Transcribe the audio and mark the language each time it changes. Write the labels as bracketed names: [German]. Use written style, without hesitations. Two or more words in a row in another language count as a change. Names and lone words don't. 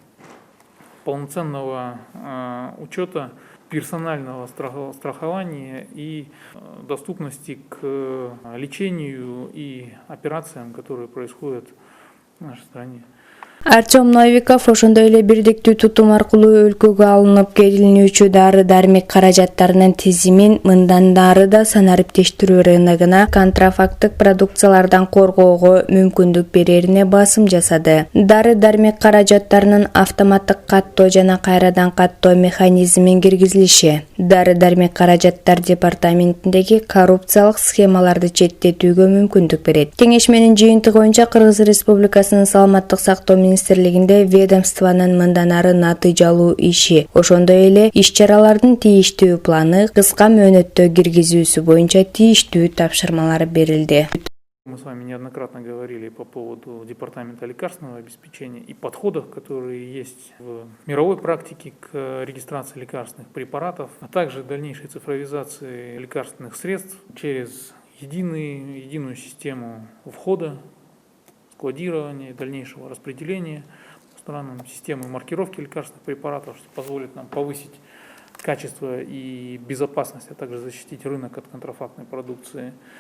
[Russian] полноценного учета персонального страхования и доступности к лечению и операциям, которые происходят в нашей стране. [Kyrgyz] Артем Новиков ошондой эле бирдиктүү тутум аркылуу өлкөгө алынып келинүүчү дары-дармек каражаттарынын тизимин мындан ары да санариптештирүү рыногуна контрафакттык продукциялардан коргоого мүмкүндүк берерине басым жасады. Дары-дармек каражаттарынын автоматтык каттоо жана кайрадан каттоо механизмин киргизилиши дары-дармек каражаттар департаментиндеги коррупциялык схемаларды четтетүүгө мүмкүндүк берет. Кеңешменин жыйынтыгы боюнча Кыргыз Республикасынын саламаттык сактоо министрлигинде ведомствонун мындан ары натыйжалуу иши, ошондой эле иш-чаралардын тийиштүү планы, кыска мөөнөттө киргизүүсү боюнча тийиштүү тапшырмалар берилди. [Russian] Мы с вами неоднократно говорили по поводу департамента лекарственного обеспечения и подходов, которые есть в мировой практике к регистрации лекарственных препаратов, а также дальнейшей цифровизации лекарственных средств через единую систему входа, складирования и дальнейшего распределения по странам, системы маркировки лекарственных препаратов, что позволит нам повысить качество и безопасность, а также защитить рынок от контрафактной продукции.